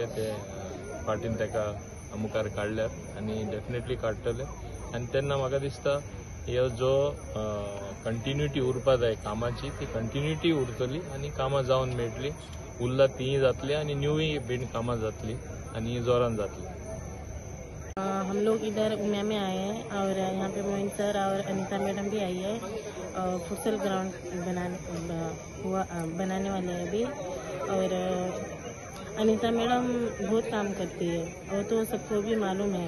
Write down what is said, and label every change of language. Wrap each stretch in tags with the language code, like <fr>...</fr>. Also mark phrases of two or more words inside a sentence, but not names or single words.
<kok>ते पार्टीन तेका मुखार काडल्यात आणि डेफिनेटली काडटले। आणि तेन्ना म्हाका दिसता ह्यो जो कंटिन्युटी उरपा जाय कामाची ती कंटिन्युटी उरतली आणि कामां जावन मेळटली। उरला तीय जातली आणि न्यूय बीन कामां जातली आणि जोरान जातली।</kok> <hi>हम लोग इधर उमिया में आए हैं और यहाँ पे मोइन सर और अनीता मैडम भी आई है।</hi> <en>futsal ground</en> <hi>बनाने वाले हैं अभी। और अनीता मैडम बहुत काम करती है वो तो सबको भी मालूम है।</hi>